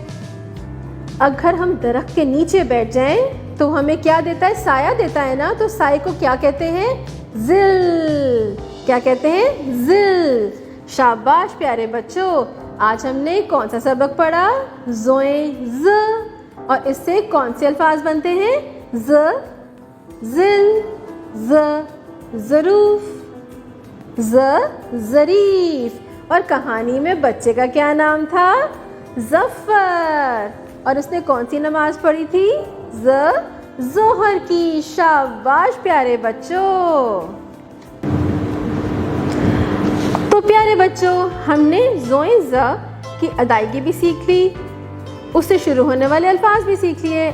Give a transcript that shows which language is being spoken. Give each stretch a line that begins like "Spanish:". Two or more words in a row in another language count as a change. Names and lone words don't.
Urdu: اگر ہم درخت کے نیچے بیٹھ جائیں تو ہمیں کیا دیتا ہے? سایہ دیتا ہے نا۔ تو سائے کو کیا کہتے ہیں؟ ظل. کیا کہتے ہیں؟ ظل. شاباش پیارے بچوں، آج ہم نے کون سا سبق پڑھا? ظوئے ظ. اور اس سے کون سے الفاظ بنتے ہیں? ظ، ظل، ظ ظروف، ظ ظریف. اور کہانی میں بچے کا کیا نام تھا؟ ظفر. اور اس نے کون سی نماز پڑھی تھی؟ ظہر کی. شاباش پیارے بچوں. تو پیارے بچوں ہم نے زوئیں ز کی ادائیگی بھی سیکھ لی، اس سے شروع ہونے والے الفاظ بھی سیکھ لیے.